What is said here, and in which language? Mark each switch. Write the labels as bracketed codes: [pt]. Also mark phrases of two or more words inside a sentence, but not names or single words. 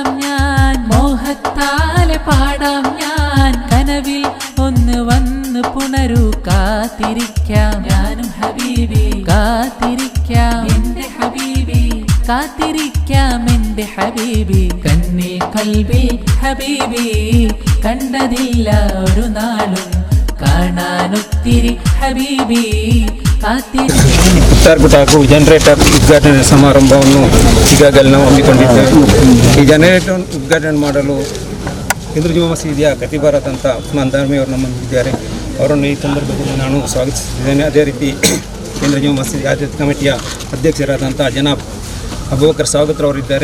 [ml] ഞാൻ മോഹത്താലെ പാടാം ഞാൻ കനവിൽ ഒന്ന് വന്ന് പുണരൂ കാത്തിരിക്കാം ഞാനും ഹബീബി കാത്തിരിക്കാം എന്റെ ഹബീബി കാത്തിരിക്കാം എന്റെ ഹബീബി കണ്ണിൽ കൽബിൽ ഹബീബി കണ്ടതില്ല ഒരു നാളും കാണാനൊത്തിരി ഹബീബി [kn] ಕುಟಾಕು ಜನರೇಟರ್ ಉದ್ಘಾಟನೆ ಸಮಾರಂಭವನ್ನು ಈಗಾಗಲೇ ನಾವು ಹಮ್ಮಿಕೊಂಡಿದ್ದೇವೆ. ಈ ಜನರೇಟರ್ ಉದ್ಘಾಟನೆ ಮಾಡಲು ಹಿಂದೂ ಜುಮಾ ಮಸೀದಿಯ ಖತೀಬರಾದಂಥ ಉಸ್ಮಾನ್ ದಾರ್ಮಿ ಅವರು ನಮ್ಮಲ್ಲಿದ್ದಾರೆ. ಅವರನ್ನು ಈ ಸಂದರ್ಭದಲ್ಲಿ ನಾನು ಸ್ವಾಗತಿಸಿದ್ದೇನೆ. ಅದೇ ರೀತಿ ಹಿಂದೂ ಜುಮಾ ಮಸೀದಿ ಆಡಳಿತ ಕಮಿಟಿಯ ಅಧ್ಯಕ್ಷರಾದಂಥ ಜನಾಬ್ ಅಬೂಬಕರ್ ಸಾಗತ್ರವರಿದ್ದಾರೆ.